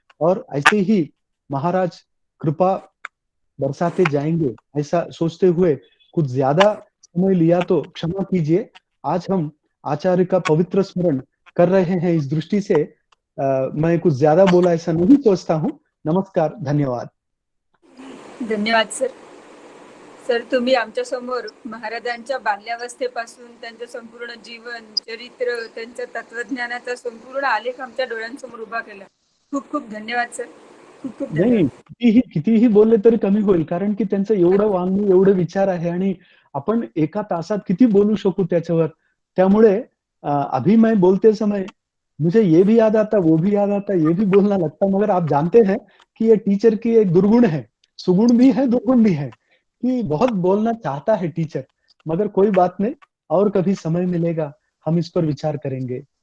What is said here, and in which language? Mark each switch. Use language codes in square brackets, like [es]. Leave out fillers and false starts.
[hi] और ऐसे ही महाराज कृपा बरसाते जाएंगे, ऐसा सोचते हुए कुछ ज्यादा समय लिया तो क्षमा कीजिए। आज हम आचार्य का पवित्र स्मरण कर रहे हैं, इस दृष्टि से मैं कुछ ज्यादा बोला ऐसा नहीं सोचता हूँ। नमस्कार, धन्यवाद। धन्यवाद सर. [mr] सर, तुम्ही आमच्या समोर महाराजांच्या बाल्यावस्थेपासून त्यांचं संपूर्ण जीवन, चरित्र, त्यांच्या तत्वज्ञानाचा संपूर्ण आलेख आमच्या डोळ्यांसमोर उभा केला. खूप खूप धन्यवाद सर. खूप खूप नाही, धन्यवाद. कितीही बोलले तरी कमी होईल, कारण की त्यांचं एवढं वाङ्मय, एवढे विचार आहे, आणि आपण एका तासात किती बोलू शकू त्याच्यावर. त्यामुळे [hi] अभी मैं बोलते समय मुझे ये भी याद आता, वो भी याद आता, ये भी बोलना लगता, मगर आप जानते हैं कि ये टीचर की एक दुर्गुण है, सुगुण भी है, दुर्गुण भी है, कि बहुत बोलना चाहता है टीचर, मगर कोई बात नहीं, और कभी समय मिलेगा हम इस पर विचार करेंगे.